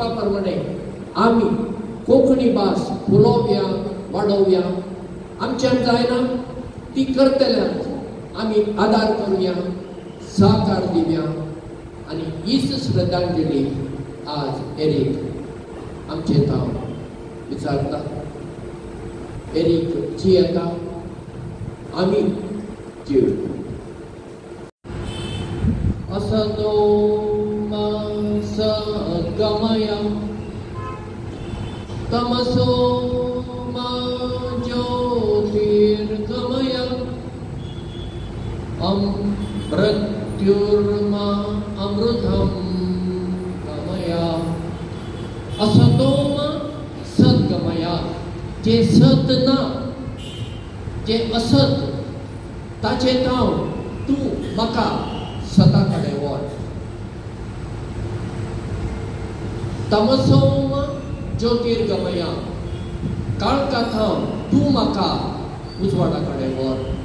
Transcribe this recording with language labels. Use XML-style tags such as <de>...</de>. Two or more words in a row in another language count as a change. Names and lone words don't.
<kok>प्रमाणे आमी कोंकणी भास फुलोवया वाडोवया आमच्यान जायना ती करतल्यात आमी आदार करुया सहकार दिवया आनी हीच श्रद्धांजली आज एरिक आमचे तांव विचारता एरिक जी येता आमी जीव</kok> <sa>असतो मा सद्गमय तमसो मा ज्योतिर्गमय मृत्युर्मा अमृतम गमय असतो मा सद्गमय</sa> <kok>जे सत ना जे असत ताचे तांव तूं म्हाका सता कडेन व्हर</kok> <sa>तमसोम ज्योतिर्गमय</sa> <kok>काळका थांव तूं म्हाका उजवाडा कडेन व्हर</kok>